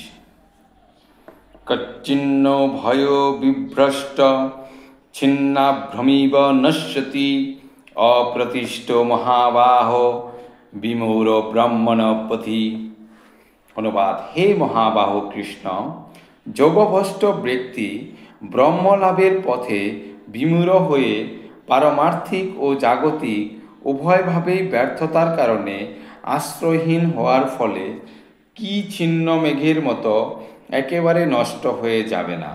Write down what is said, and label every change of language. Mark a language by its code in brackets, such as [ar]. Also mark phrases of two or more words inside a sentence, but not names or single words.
[sa] कच्चिन्नो भयो विभ्रष्ट छिन्नाभ्रमिव नश्यति अप्रतिष्ठो महाबाहो विमूढ़ो ब्रह्मण पथि। [bn] অনুবাদ। হে মহাবাহো কৃষ্ণ, যোগভ্রষ্ট ব্যক্তি ব্রহ্মলাভের পথে বিমূঢ় হয়ে পারমার্থিক ও জাগতিক উভয়ভাবেই ব্যর্থতার কারণে আশ্রয়হীন হওয়ার ফলে কি ছিন্ন মেঘের মতো একেবারে নষ্ট হয়ে যাবে না।